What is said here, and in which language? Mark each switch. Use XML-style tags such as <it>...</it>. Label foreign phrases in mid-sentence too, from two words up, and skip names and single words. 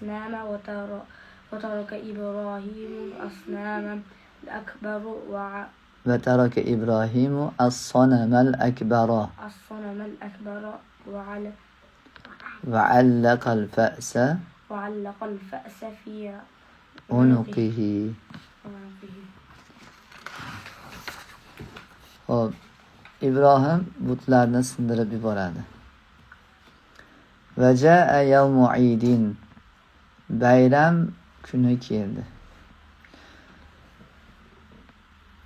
<ar>وترك إبراهيم الأصنام الأكبر وترك إبراهيم الصنم الأكبر وعلق الفأس في عنقه.</ar> <uz>Hop, İbrahim butlarni sindirib yuboradi.</uz> <ar>وجاء يوم عيد.</ar> <uz>Bayram kuni keldi.</uz>